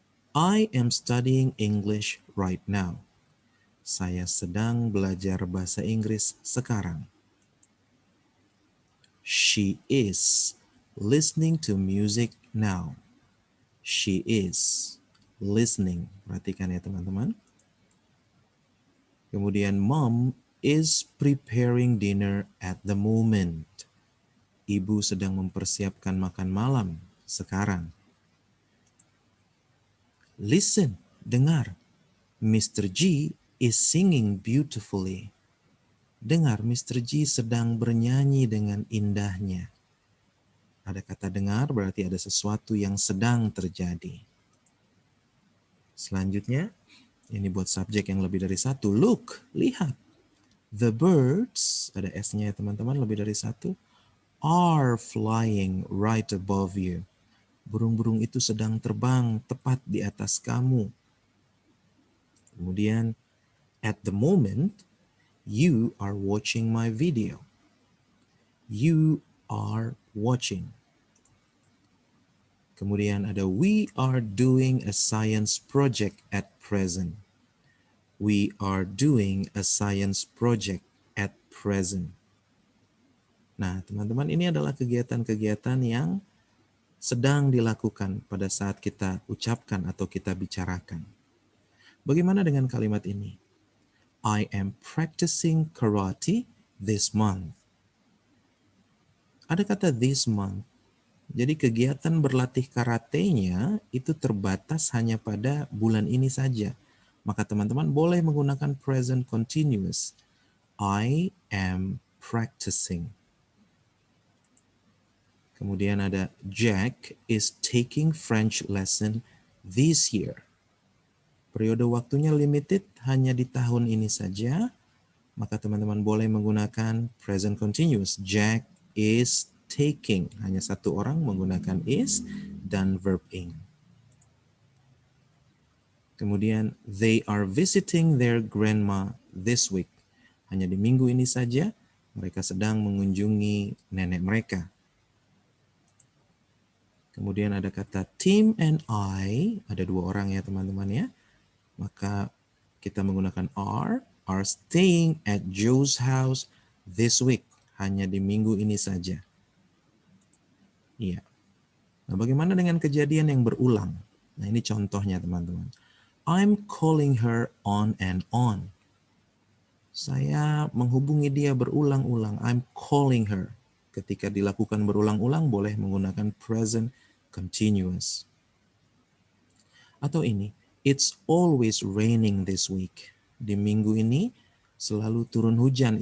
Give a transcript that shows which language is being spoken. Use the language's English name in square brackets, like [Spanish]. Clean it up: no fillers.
[English] I am studying English right now. [Indonesian] Saya sedang belajar bahasa Inggris sekarang. [English] She is listening to music now. She is listening. [Indonesian] Perhatikan ya teman-teman. Kemudian [English] mom is preparing dinner at the moment. [Indonesian] Ibu sedang mempersiapkan makan malam sekarang. [English] Listen, [Indonesian] dengar. [English] Mr. G is singing beautifully. [Indonesian] Dengar, Mr. G sedang bernyanyi dengan indahnya. Ada kata dengar berarti ada sesuatu yang sedang terjadi. Selanjutnya, ini buat subjek yang lebih dari satu. [English] Look, [Indonesian] lihat. [English] The birds, [Indonesian] ada S-nya ya teman-teman, lebih dari satu, [English] are flying right above you. [Indonesian] Burung-burung itu sedang terbang tepat di atas kamu. Kemudian, [English] at the moment, you are watching my video. You are watching. [Indonesian] Kemudian ada [English] we are doing a science project at present. We are doing a science project at present. [Indonesian] Nah, teman-teman, ini adalah kegiatan-kegiatan yang sedang dilakukan pada saat kita ucapkan atau kita bicarakan. Bagaimana dengan kalimat ini? [English] I am practicing karate this month. [Indonesian] Ada kata this month. Jadi kegiatan berlatih karatenya itu terbatas hanya pada bulan ini saja. Maka teman-teman boleh menggunakan present continuous. [English] I am practicing. [Indonesian] Kemudian ada [English] Jack is taking French lesson this year. [Indonesian] Periode waktunya limited, hanya di tahun ini saja. Maka teman-teman boleh menggunakan present continuous. [English] Jack is taking. [Indonesian] Hanya satu orang menggunakan is dan verb ing. Kemudian [English] they are visiting their grandma this week. [Indonesian] Hanya di minggu ini saja mereka sedang mengunjungi nenek mereka. Kemudian ada kata Tim and I, ada dua orang ya teman-teman ya. Maka kita menggunakan [English] are staying at Joe's house this week. [Indonesian] Hanya di minggu ini saja. Iya. Nah, bagaimana dengan kejadian yang berulang? Nah, ini contohnya teman-teman. [English] I'm calling her on and on. [Indonesian] Saya menghubungi dia berulang-ulang. [English] I'm calling her. [Indonesian] Ketika dilakukan berulang-ulang boleh menggunakan present continuous. Atau ini, [English] it's always raining this week. [Indonesian] Di minggu ini selalu turun hujan.